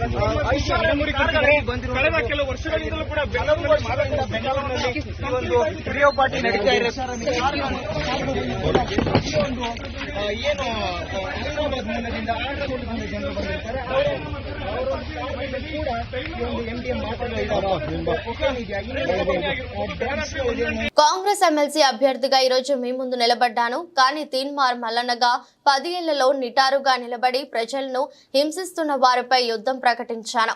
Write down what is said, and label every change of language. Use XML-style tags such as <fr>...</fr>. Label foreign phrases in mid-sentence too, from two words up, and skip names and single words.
<kn>ಕಳೆದ ಕೆಲವು ವರ್ಷಗಳಿಂದಲೂ ಕೂಡ ಬೆಂಗಳೂರಿನಲ್ಲಿ ಒಂದು ರೇವ್ ಪಾರ್ಟಿ ನಡೀತಾ ಇದೆ. ಏನು ಹೈದರಾಬಾದ್ ಮೂಲದಿಂದ ಆಂಧ್ರಪ್ರದೇಶದಿಂದ ಜನರು ಬಂದಿರ್ತಾರೆ</kn> <te>కాంగ్రెస్ ఎమ్మెల్సీ అభ్యర్థిగా ఈరోజు మీ ముందు నిలబడ్డాను. కానీ తీన్మార్ మల్లన్నగా 10 ఏళ్లలో నిటారుగా నిలబడి ప్రజలను హింసిస్తున్న వారిపై యుద్ధం ప్రకటించాను.</te>